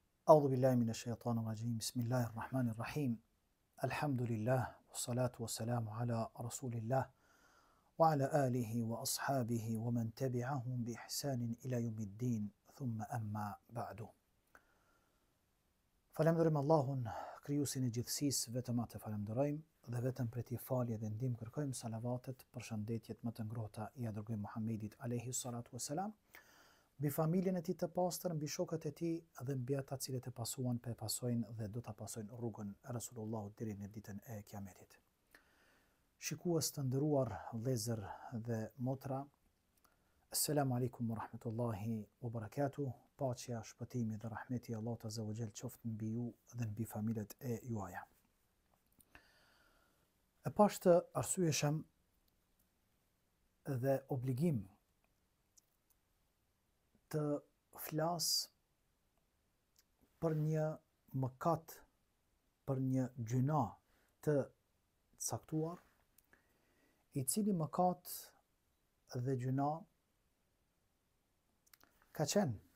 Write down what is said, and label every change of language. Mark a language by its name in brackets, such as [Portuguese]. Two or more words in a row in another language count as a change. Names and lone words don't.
[Arabic] أعوذ بالله من الشيطان الرجيم. بسم الله الرحمن الرحيم. الحمد لله والصلاة والسلام على رسول الله وعلى آله وأصحابه ومن تبعهم بإحسان إلى يوم الدين. ثم أما بعد. [Albanian] Falenderojmë Allahun, krijuesin e gjithësisë, vetëm atë falenderojmë dhe vetëm për t'i falje dhe ndihmë kërkojmë. Salavatet, përshëndetjet më të ngrohta i dërgojmë Muhammedit [Arabic] عليه الصلاة والسلام, [Albanian] mbi familjen e tij të pastër, mbi shokët e tij dhe mbi ata të cilët e pasuan, pasojnë dhe do ta pasojnë rrugën e Resulullahut deri në ditën e Kiametit. Shikues të nderuar vëllezër dhe motra, [Arabic] السلام عليكم ورحمة الله وبركاته. [Albanian] Paqja, shpëtimi dhe rahmeti i Allahut [Arabic] عز وجل [Albanian] qoftë mbi ju dhe mbi familjet e juaja. E pashtë arsyeshëm dhe obligim të flas për një mëkat, për një gjuna të caktuar, i cili mëkat dhe gjuna ka qenë